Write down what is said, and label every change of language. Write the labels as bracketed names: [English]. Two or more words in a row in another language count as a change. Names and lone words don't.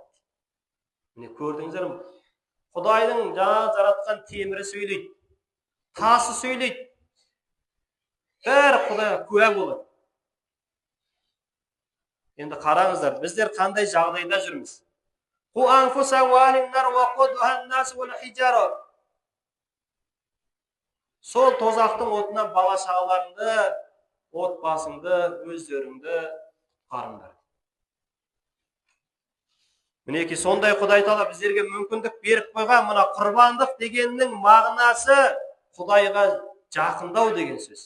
[Kazakh] Міне көрдіңіздер ме? Құдайдың жаңа жаратқан темірі сөйлейді, тасы сөйлейді. Бәрі Құдайға куә болады. Енді қараңыздар, біздер қандай жағдайда жүрміз? [Arabic] قوا أنفسكم وأهليكم نار وقودها الناس والحجارة. [Kazakh] Сол тозақтың отынан бала шағаларыңды, отбасыңды, өздеріңді құтқарыңдар. Мінекей, сондай Құдай Тағала біздерге мүмкіндік беріп қойған. Мына құрбандық дегеннің мағынасы Құдайға жақындау деген сөз.